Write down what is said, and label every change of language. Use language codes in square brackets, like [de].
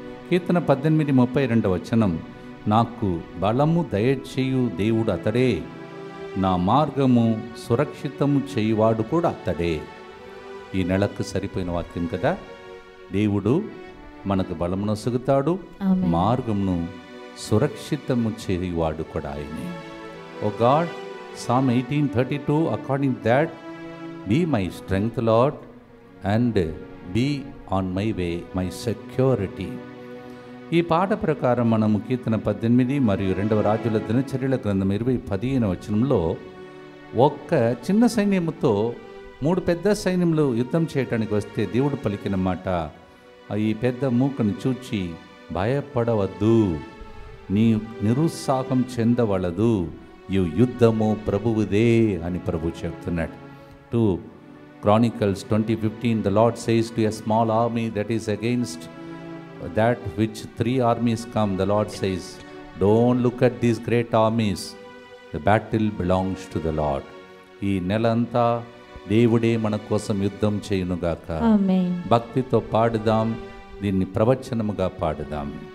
[te] కీర్తన 18:32 నాకు బలము దయచేయు దేవుడు అతడే, నా మార్గము సురక్షితము చేయువాడు కూడా అతడే. ఈ నెలకు సరిపోయిన వాక్యం కదా. దేవుడు మనకు బలమును సొగుతాడు, మార్గమును సురక్షితము చేయువాడు కూడా ఆయనే. [en] Oh God, Psalm 18:32, according that, be my strength, Lord, and be on my way, my security. [te] ఈ పాట ప్రకారం మనము కీర్తన 18 మరియు 2వ రాజుల దినచర్యల గ్రంథం 20:15 ఒక్క చిన్న సైన్యముతో 3 పెద్ద సైన్యములు యుద్ధం చేయటానికి వస్తే దేవుడు పలికిన మాట, ఈ పెద్ద మూకను చూచి భయపడవద్దు, నీ నిరుత్సాహం చెందవలదు, ఈ యుద్ధము ప్రభువుదే అని ప్రభు చెప్తున్నాడు. [en] 2 Chronicles 20:15, the Lord says to a small army that is against that which 3 armies come, the Lord says, don't look at these great armies, the battle belongs to the Lord. [te] ఈ నెలంతా దేవుడే మన కోసం యుద్ధం చేయునుగాక. ఆమేన్. భక్తితో పాడుదాం, దీన్ని ప్రవచనముగా పాడుదాం.